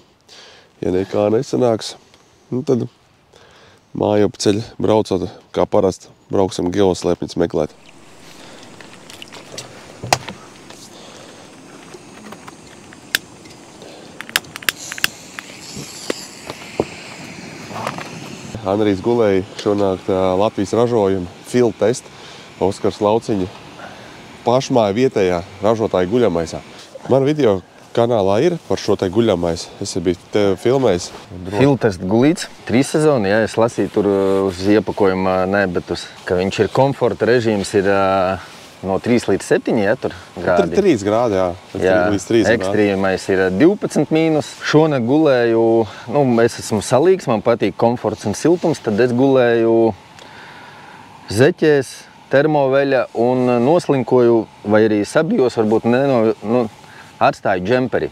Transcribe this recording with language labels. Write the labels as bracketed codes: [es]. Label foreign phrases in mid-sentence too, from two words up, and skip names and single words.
[lv] Ja nekā nesanāks, tad māju pa ceļu braucot, kā parasti, brauksim geoslēpņus meklēt. Andrijs gulēja šonakt Latvijas ražojumu [en] field test [lv] Oskars Lauciņa pašmāja vietējā ražotāja guļamaisā. Man video kanālā ir par šo te guļamais. Es biju tevi filmējis. [en] Field test [lv] gulīts, 3 sezoni, jā, es lasīju tur uz iepakojuma, ne, bet ka viņš ir komforta režīms, ir no 3 līdz 7, ja, tur grādi. 3 grādi, jā. Līdz 3 grādi. Ekstrīmais ir 12 mīnus. Šonakt gulēju, es esmu salīgs, man patīk komforts un siltums, tad es gulēju zeķēs, termoveļa un noslinkoju, vai arī sabijos, varbūt atstāju džemperi.